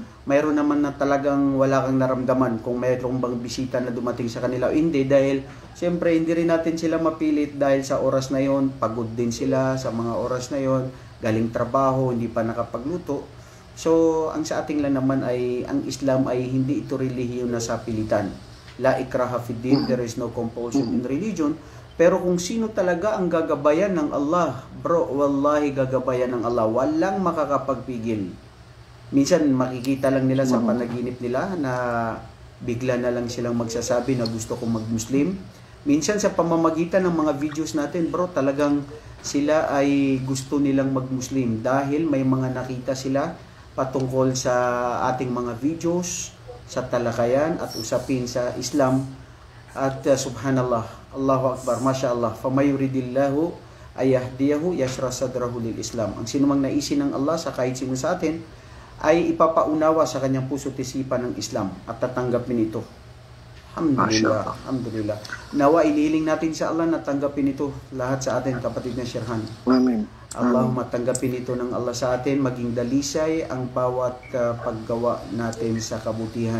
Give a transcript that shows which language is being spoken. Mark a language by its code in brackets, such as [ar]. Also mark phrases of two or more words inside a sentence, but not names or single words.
[tl] Mayroon naman na talagang wala kang naramdaman kung mayroong bang bisita na dumating sa kanila o hindi. Dahil siyempre hindi rin natin sila mapilit dahil sa oras na yon, pagod din sila sa mga oras na yon, galing trabaho, hindi pa nakapagluto. So ang sa ating lang naman ay ang Islam ay hindi ito relihiyon na sa pilitan. [ar] لا إكراه في الدين, [en] there is no compulsion in religion. [tl] Pero kung sino talaga ang gagabayan ng Allah, bro, wallahi gagabayan ng Allah. Walang makakapagpigil. Minsan makikita lang nila sa panaginip nila na bigla na lang silang magsasabi na gusto kong mag-Muslim. Minsan sa pamamagitan ng mga videos natin, bro, talagang sila ay gusto nilang mag-Muslim dahil may mga nakita sila patungkol sa ating mga videos, sa talakayan at usapin sa Islam. [ar] At سبحان الله، الله أكبر، ما شاء الله، فمن يرد الله أن يهديه يشرح صدره للإسلام. [tl] Ang sinumang naisin ng Allah sa kahit sino sa atin ay ipapaunawa sa kanyang puso't isipan ng Islam at tatanggapin ito. [ar] الحمد لله، الحمد لله. [tl] Nawa inihiling natin sa Allah na tanggapin ito lahat sa atin, kapatid na Sherhan. Amen. Allahumma tanggapin ito ng Allah sa atin, maging dalisay ang bawat paggawa natin sa kabutihan.